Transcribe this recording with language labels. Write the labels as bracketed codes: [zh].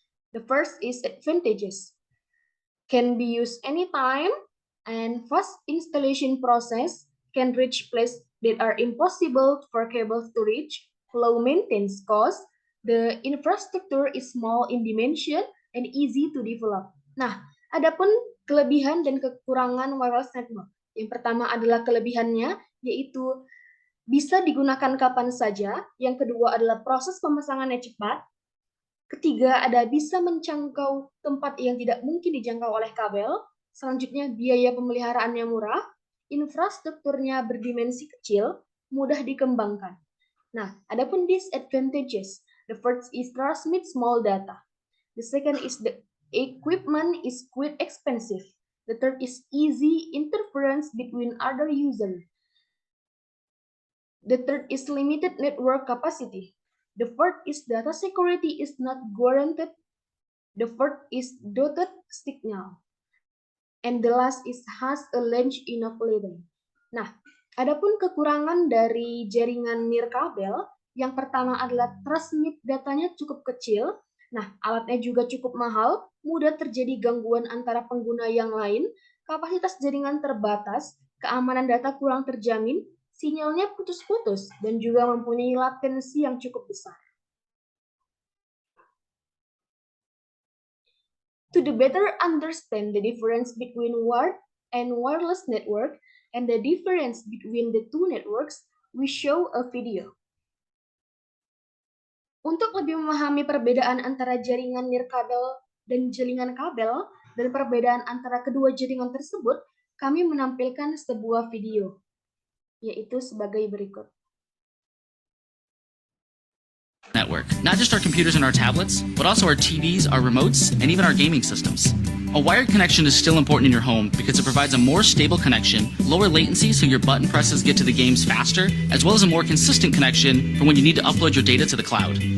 [en] The first is advantages. Can be used anytime and fast installation process, can reach places that are impossible for cables to reach, low maintenance cost, the infrastructure is small in dimension and easy to develop. [id] Nah, adapun kelebihan dan kekurangan wireless network. Yang pertama adalah kelebihannya, yaitu bisa digunakan kapan saja. Yang kedua adalah proses pemasangannya cepat. Ketiga, ada bisa menjangkau tempat yang tidak mungkin dijangkau oleh kabel. Selanjutnya, biaya pemeliharaannya murah. Infrastrukturnya berdimensi kecil, mudah dikembangkan. Nah, adapun disadvantages. [en] The first is transmit small data. The second is the equipment is quite expensive. The third is easy interference between other users. The third is limited network capacity. The fourth is data security is not guaranteed. The fourth is dotted signal. And the last is has a length enough latency. [id] Nah, adapun kekurangan dari jaringan nirkabel, yang pertama adalah transmit datanya cukup kecil. Nah, alatnya juga cukup mahal, mudah terjadi gangguan antara pengguna yang lain, kapasitas jaringan terbatas, keamanan data kurang terjamin, sinyalnya putus-putus, dan juga mempunyai latensi yang cukup besar. [en] To better understand the difference between wired and wireless network and the difference between the two networks, we show a video. [id] Untuk lebih memahami perbedaan antara jaringan nirkabel dan jaringan kabel dan perbedaan antara kedua jaringan tersebut, kami menampilkan sebuah video, yaitu sebagai berikut. [en] network, not just our computers and our tablets, but also our TVs, our remotes, and even our gaming systems. A wired connection is still important in your home because it provides a more stable connection, lower latency so your button presses get to the games faster, as well as a more consistent connection for when you need to upload your data to the cloud.